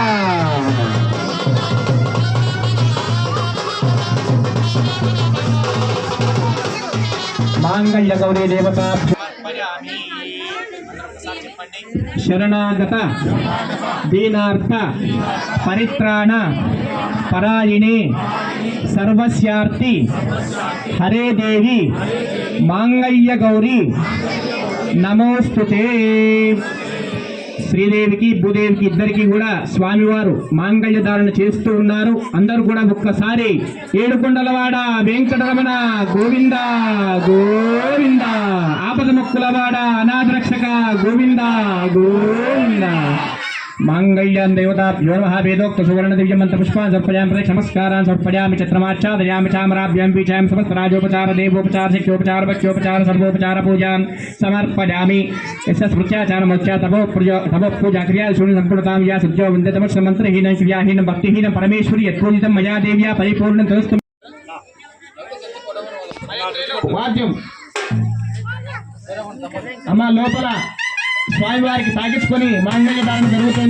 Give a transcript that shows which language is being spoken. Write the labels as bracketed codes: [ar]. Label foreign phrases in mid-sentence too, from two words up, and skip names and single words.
[sa] मांगल्य गौरी देवता शरणागत दीनार्थ परित्राण परायणे सर्वस्यार्थी हरे देवी मांगल्य गौरी नमोस्तुते [te] శ్రీదేవికి భూదేవికి ఇద్దరికి కూడా స్వామివారు మాంగళ్య ధారణ చేస్తూ ఉన్నారు. అందరూ కూడా ఒక్కసారి ఏడుకొండలవాడ వెంకటరమణ గోవింద గోవింద, ఆపద మొక్కులవాడ అనాథ రక్షక గోవింద గోవింద. [sa] मांगल्यं देवताभ्यो नमः वेदोक्त सुवर्ण दिव्य मंत्र पुष्पान् समर्पयामि प्रदक्ष नमस्कारान् समर्पयामि छत्रमाच्छादयामि चामराभ्यां पीठां समस्तराजोपचार देवोपचार शिक्षोपचार भक्ष्योपचार सर्वोपचार पूजां समर्पयामि यस्य स्मृत्याचारमोच्चा तपोपूजा क्रिया शून्य संपूर्णतां या सज्जो वन्दतमश्च मंत्रहीनं क्रियाहीनं भक्तिहीनं परमेश्वरी यत्पूजितं मया देव्या परिपूर्णं तदस्तु वाद्यं [te] అమ్మా లోపల స్వామివారికి తాకించుకొని మాంగళ్య ధారణ జరుగుతుంది.